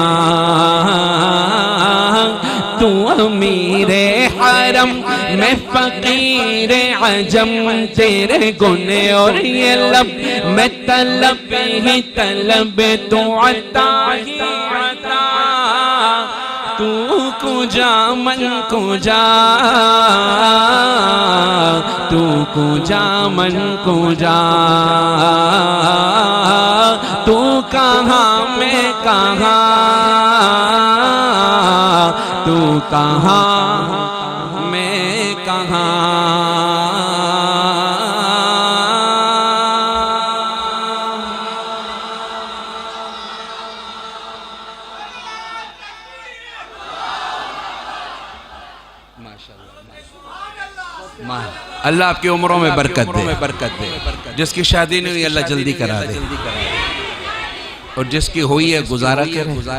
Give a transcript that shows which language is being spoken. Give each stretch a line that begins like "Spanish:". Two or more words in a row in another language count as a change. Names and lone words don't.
Urdu: تو امیر حرم میں فقیر عجم تیرے گنے اور یہ لب میں طلب ہی طلب تو عطا ہی عطا
Persian: تو کجا من کجا تو کجا من کجا
Urdu: تو کہاں میں کہاں تو کہاں میں کہاں اللہ آپ کی عمروں میں برکت دے جس کی شادی نہیں ہوئی اللہ جلدی کرا دے اور جس کی ہوئی ہے گزارا کرے